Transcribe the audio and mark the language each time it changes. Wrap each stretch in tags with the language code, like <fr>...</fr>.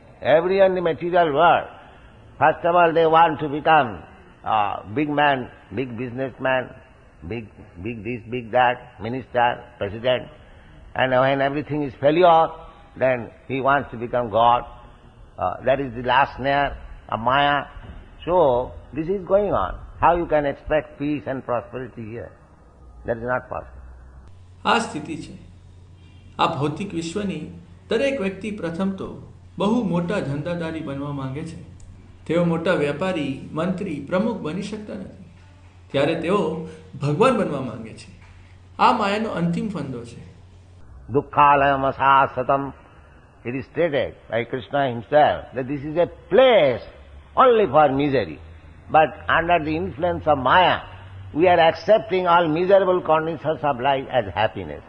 <en>Everyone in the material world, first of all they want to become big man, big businessman, big this, big that, minister, president. And when everything is failure, then he wants to become God. That is the last snare of Maya. So, this is going on. How you can expect peace and prosperity here? That is not possible.</en> <gu>આ સ્થિતિ છે. આ ભૌતિક વિશ્વની દરેક વ્યક્તિ પ્રથમ તો બહુ મોટા ધંધાદારી બનવા માંગે છે તેઓ મોટા વેપારી, મંત્રી, પ્રમુખ બની શકતા નથી, ત્યારે તેઓ ભગવાન બનવા માંગે છે. આ માયાનો અંતિમ ફંદો છે.</gu> <sa>Dukkhalayam asasatam.</sa> <en>It is stated by Krishna himself that this is a place only for misery. But under the influence of Maya, we are accepting all miserable conditions of life as happiness.</en>